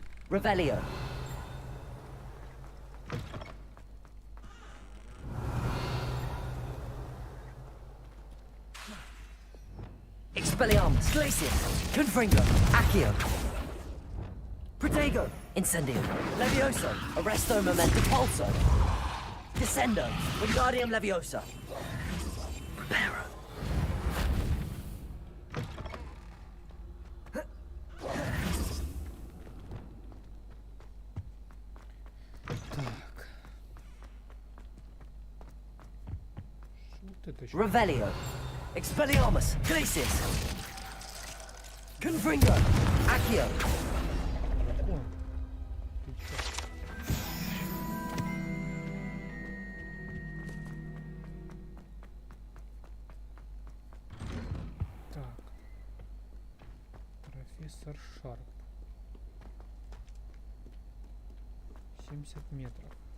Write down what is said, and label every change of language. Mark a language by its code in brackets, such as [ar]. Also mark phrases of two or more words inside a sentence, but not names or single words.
[la] Revelio. Expelliarmus. Glacius. Confringo. Accio. Protego. Incendio. Levioso. Arresto Momento Pulso. Descendo. Wingardium Leviosa. Preparo. [ru] Так. Что это еще? [la] Revelio. Expelliarmus. Glacius. Confringo. Accio. [ru] Дракон. Ты чё? Так. Профессор Шарп. 70 метров.